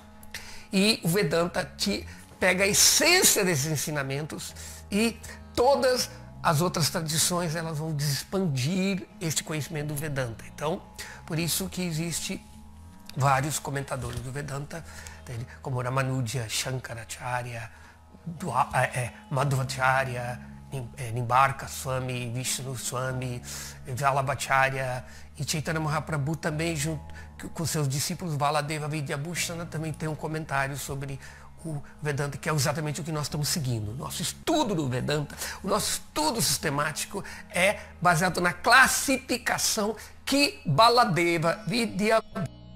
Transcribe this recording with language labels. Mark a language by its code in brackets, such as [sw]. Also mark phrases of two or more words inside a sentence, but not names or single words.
[pt] E o Vedanta te pega a essência desses ensinamentos e todas as outras tradições elas vão expandir este conhecimento do Vedanta. Então, por isso que existe vários comentadores do Vedanta, como Ramanuja, Shankaracharya, Madhvacharya, Nimbarka Swami, Vishnu Swami, Vallabhacharya e Chaitanya Mahaprabhu também, junto com seus discípulos Baladeva Vidyabhushana, também tem um comentário sobre o Vedanta, que é exatamente o que nós estamos seguindo. Nosso estudo do Vedanta, o nosso estudo sistemático é baseado na classificação que Baladeva Vidyabhushana.